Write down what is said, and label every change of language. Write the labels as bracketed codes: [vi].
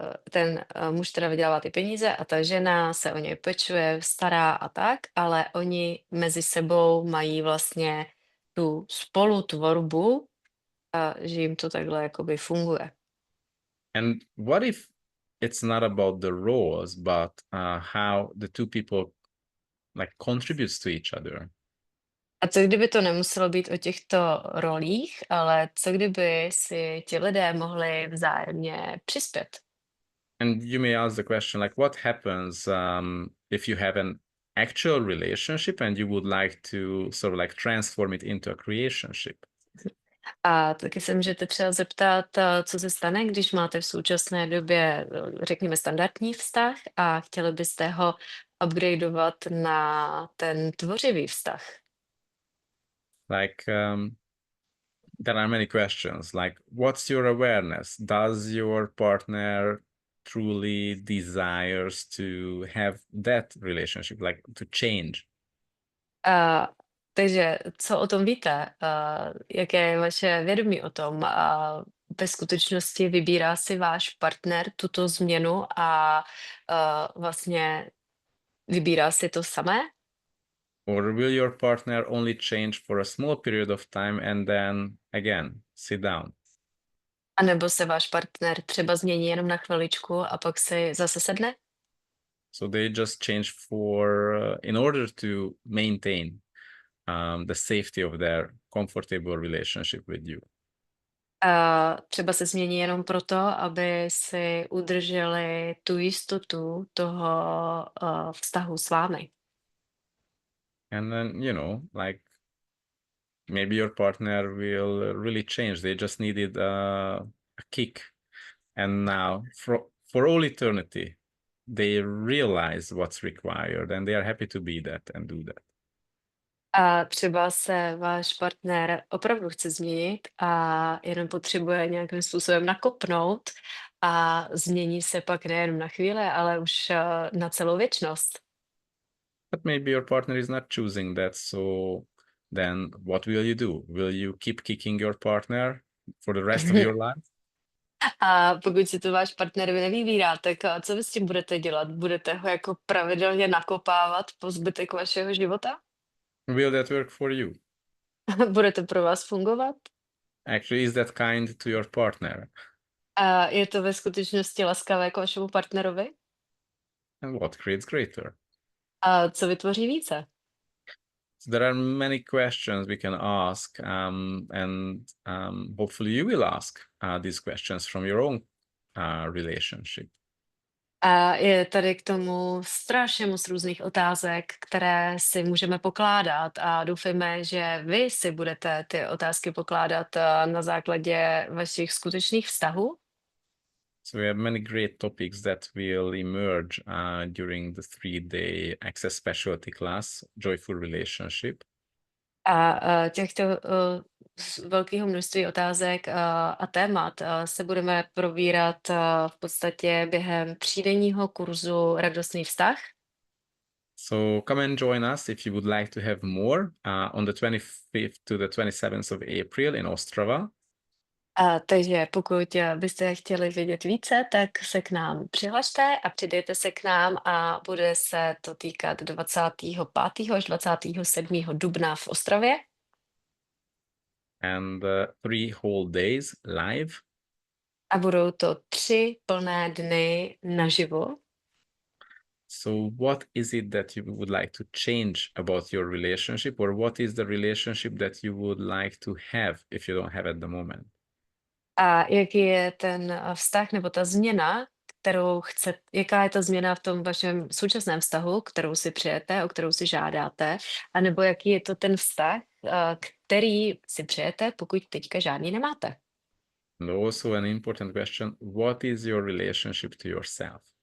[cs] Ten muž teda vydělává ty peníze a ta žena se o něj pečuje, stará a tak, ale oni mezi sebou mají vlastně tu spolutvorbu, že jim to takhle jakoby funguje. [en] And what if it's not about the roles, but how the two people like contributes to each other? [cs] A co kdyby to nemuselo být o těchto rolích, ale co kdyby si ti lidé mohli vzájemně přispět? [en] And you may ask the question, like, what happens if you have an actual relationship and you would like to sort of like transform it into a creationship? [cs] A taky se můžete třeba zeptat, co se stane, když máte v současné době, řekněme, standardní vztah a chtěli byste ho upgradeovat na ten tvořivý vztah. [en] Like, there are many questions, like, what's your awareness? Does your partner truly desires to have that relationship, like to change? [cs] Takže co o tom víte? Jaké je vaše vědomí o tom? Ve skutečnosti vybírá si váš partner tuto změnu a vlastně vybírá si to samé? [en] Or will your partner only change for a small period of time and then again sit down? [cs] A nebo se váš partner třeba změní jenom na chviličku a pak si zase sedne? [en] So they just change for in order to maintain the safety of their comfortable relationship with you. [cs] Třeba se změní jenom proto, aby si udrželi tu jistotu toho vztahu s vámi. [en] And then, like maybe your partner will really change. They just needed a kick. And now for all eternity, they realize what's required and they are happy to be that and do that. [cs] A třeba se váš partner opravdu chce změnit a jenom potřebuje nějakým způsobem nakopnout a změní se pak nejen na chvíli, ale už na celou věčnost. [en] But maybe your partner is not choosing that, so then what will you do? Will you keep kicking your partner for the rest of your life? [cs] A pokud si to váš partner nevybírá, tak co vy s tím budete dělat? Budete ho jako pravidelně nakopávat po zbytek vašeho života? [en] Will that work for you? [cs] Bude to pro vás fungovat? [en] Actually, is that kind to your partner? [cs] A je to ve skutečnosti laskavé k vašemu partnerovi? [en] And what creates greater? [cs] A co vytvoří více? [en] So there are many questions we can ask, and hopefully you will ask these questions from your own relationship. [cs] A je tady k tomu strašně moc různých otázek, které si můžeme pokládat a doufejme, že vy si budete ty otázky pokládat na základě vašich skutečných vztahů. [en] So we have many great topics that will emerge during the 3-day Access Specialty class, Joyful Relationship. [cs] A těchto velkého množství otázek a témat se budeme probírat v podstatě během třídenního kurzu Radostný vztah. [en] So come and join us if you would like to have more on the 25th to the 27th of April in Ostrava. [cs] Takže pokud byste chtěli vědět více, tak se k nám přihlašte a přidejte se k nám a bude se to týkat 25. až 27. dubna v Ostravě. [en] And 3 whole days live. [cs] A budou to 3 plné dny naživo. [en] So what is it that you would like to change about your relationship, or what is the relationship that you would like to have if you don't have at the moment? [cs] A jaký je ten vztah nebo ta změna, jaká je ta změna v tom vašem současném vztahu, kterou si přejete, o kterou si žádáte, anebo jaký je to ten vztah, který si přejete, pokud teďka žádný nemáte. [en] And also an important question, what is your relationship to yourself?